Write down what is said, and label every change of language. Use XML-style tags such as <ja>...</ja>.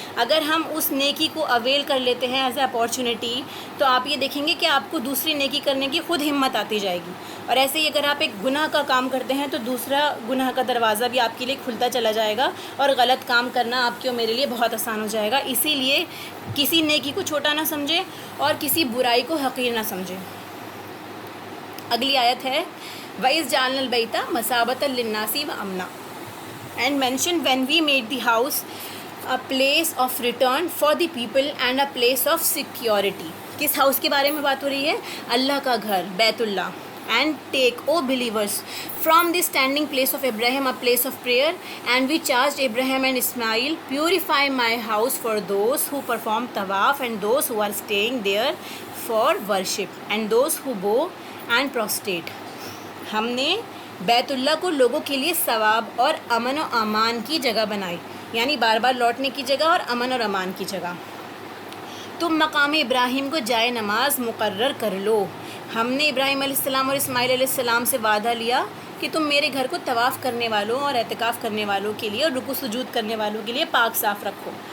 <ur>اگر ہم اس نیکی کو اویل کر لیتے ہیں</ur> <en>as a opportunity,</en> <ur>تو آپ یہ دیکھیں گے کہ آپ کو دوسری نیکی کرنے کی خود ہمت آتی جائے گی. اور ایسے ہی اگر آپ ایک گناہ کا کام کرتے ہیں تو دوسرا گناہ کا دروازہ بھی آپ کے لیے کھلتا چلا جائے گا، اور غلط کام کرنا آپ کے اور میرے لیے بہت آسان ہو جائے گا. اسی لیے کسی نیکی کو چھوٹا نہ سمجھیں اور کسی برائی کو حقیر نہ سمجھیں. اگلی آیت ہے</ur> <ar>وَإِذْ جَعَلْنَا الْبَيْتَ مَثَابَةً لِلنَّاسِ وَأَمْنًا</ar> <en>and mention when we made the house a place of return for the people and a place of security.</en> <ur>کس ہاؤس کے بارے میں بات ہو رہی ہے؟ اللہ کا گھر بیت اللہ.</ur> <en>And take, O believers, from the standing place of Abraham a place of prayer, and we charged Abraham and Ismail, purify my house for those who perform tawaf and those who are staying there for worship and those who bow and prostrate.</en> <ur>ہم نے بیت اللہ کو لوگوں کے لیے ثواب اور امن و امان کی جگہ بنائی، یعنی بار بار لوٹنے کی جگہ اور امن اور امان کی جگہ. تم مقام ابراہیم کو جائے نماز مقرر کر لو. ہم نے ابراہیم علیہ السلام اور اسماعیل علیہ السلام سے وعدہ لیا کہ تم میرے گھر کو طواف کرنے والوں اور اعتکاف کرنے والوں کے لیے اور رکوع سجود کرنے والوں کے لیے پاک صاف رکھو.</ur>